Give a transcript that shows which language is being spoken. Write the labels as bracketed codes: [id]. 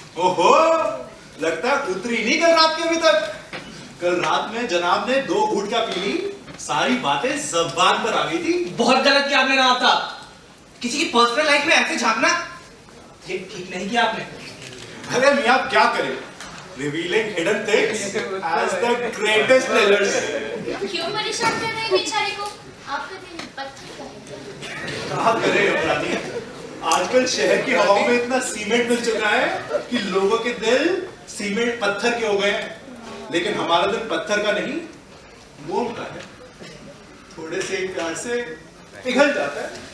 [hi] ओहो, लगता है उतरी नहीं कल रात के अभी तक। कल रात में जनाब ने 2 घूंट क्या पी ली, सारी बातें ज़बान पर आ गई थी। बहुत गलत किया आपने नवाब साहब। किसी की पर्सनल लाइफ में ऐसे झांकना, ये ठीक नहीं किया आपने। अरे मियाँ क्या करें? [en] Revealing hidden things as the greatest pleasures. [hi] क्यों परेशान कर रहे हैं बेचारे को? आपका दिल पत्थर का है। कहा करे अपराधी, आजकल शहर की हवाओं में इतना सीमेंट मिल चुका है कि लोगों के दिल सीमेंट पत्थर के हो गए हैं। लेकिन हमारा दिल पत्थर का नहीं, मोम का है। थोड़े से प्यार से पिघल जाता है।